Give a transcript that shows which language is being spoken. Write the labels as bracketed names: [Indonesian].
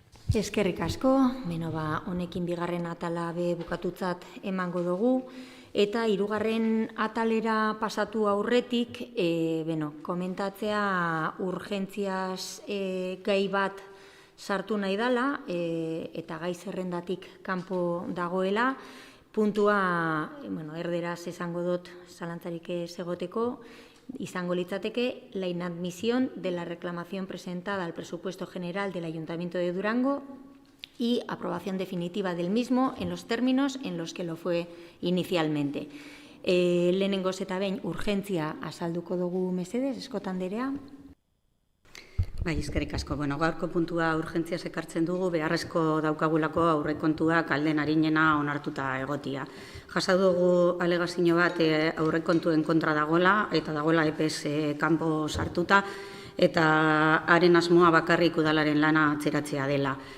[Basque] Eskerrik asko, honekin 2. atala bukatutzat emango dugu. Eta 3. atalera pasatu aurretik, komentatzea urgentziaz gai bat sartu nahi dela, eta gai zerrendatik kanpo dagoela. Puntua, erderaz esango dut zalantzarik ez egoteko, izango litzateke [Spanish] la inadmisión de la reclamación presentada al presupuesto general del Ayuntamiento de Durango y aprobación definitiva del mismo en los términos en los que lo fue inicialmente. [Basque] Lehenengoz eta behin urgentzia azalduko dugu mesedez, Eskot anderea. Bai, eskerrik asko. Gaurko puntua urgentziaz ekartzen dugu, beharrezko daukagulako aurrekontuak alden arinena onartuta egotia. Jasa dugu alegazio bat aurrekontuen kontra dagoela, eta dagoela EPS kanpo sartuta, eta haren asmoa bakarrik udalaren lana atzeratzea dela.